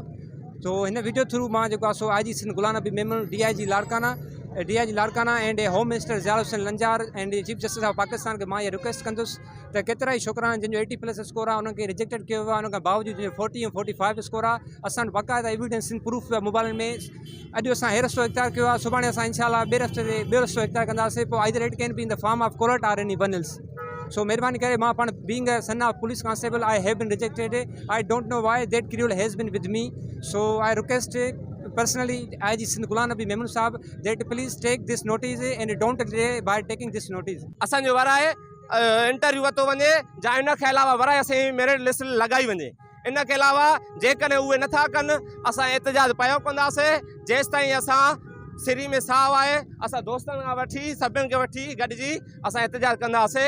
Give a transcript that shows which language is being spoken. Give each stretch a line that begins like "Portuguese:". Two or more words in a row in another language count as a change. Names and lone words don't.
Sindhi: तो हिन वीडियो थ्रू मां जेको आहे सो IG सिंध गुलाम नबी मेमोरियल DIG लाड़काना एंड होम मिनिस्टर ज़ियाउल हुसैन लंजार एंड चीफ जस्टिस ऑफ पाकिस्तान खे मां इहा रिक्वेस्ट कंदुसि त केतिरा ई छोकिरा आहिनि जंहिंजो 80+ स्कोर आहे, उनखे रिजेक्टेड कयो वियो आहे। उन खां बावजूदि जंहिंजो 40 ऐं 45 स्कोर आहे, असां वटि बाक़ाइदा
English: evidence proof
Sindhi: मोबाइल में। अॼु असां हे रस्तो इख़्तियार कयो आहे, सुभाणे असां इंशाअल्लाह ॿिए रस्तो इख़्तियार कंदासीं।
English: पोइ either it can be in the form of colat or any one else.
Sindhi: सो महिरबानी करे मां पाण
English: being a son of police constable, I have been rejected. I don't know why that creole has been with me. so I request personally IG Sindh Gulam Nabi Memon Sahab that please take this notice and don't delay by taking this notice.
Sindhi: असांजो वराए इंटरव्यू वरितो वञे जा इन खे अलावा वराए असांजी मेरिट लिस्ट लॻाई वञे। इन के अलावा जेकॾहिं उहे नथा कनि असां एतिजाज पियो कंदासीं जेसि ताईं असां सिरी में साहु आहे। असां दोस्तनि खां वठी सभिनि खे वठी गॾिजी असां एतिजाज कंदासीं।